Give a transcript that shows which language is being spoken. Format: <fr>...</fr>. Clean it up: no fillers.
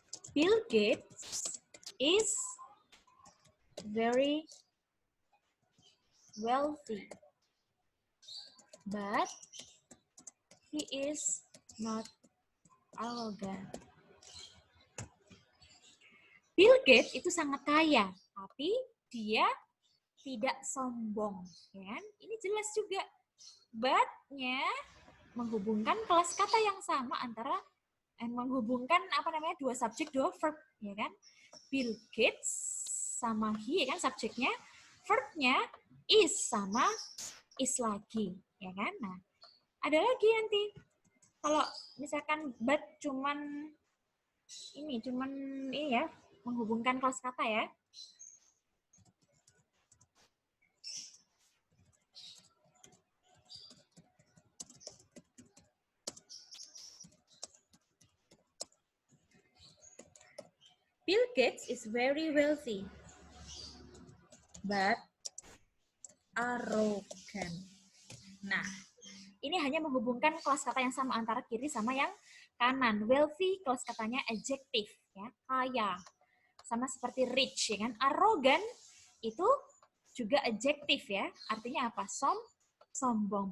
<en>Bill Gates is very wealthy, but he is not arrogant.</en> <id>Bill Gates itu sangat kaya, tapi dia tidak sombong, ya kan? Ini jelas juga. But-nya menghubungkan kelas kata yang sama antara menghubungkan dua subjek dua verb, ya kan? Bill Gates sama he, ya kan, subjeknya, verbnya is sama is lagi, ya kan? Nah, Ada lagi nanti. Kalau misalkan but cuman ini ya, menghubungkan kelas kata ya.</id> <en>Bill Gates is very wealthy, but arrogant.</en> <id>Nah, ini hanya menghubungkan kelas kata yang sama antara kiri sama yang kanan. Wealthy kelas katanya adjective, ya, kaya. Sama seperti rich, ya kan? Arrogant itu juga adjective ya. Artinya apa? Sombong.</id>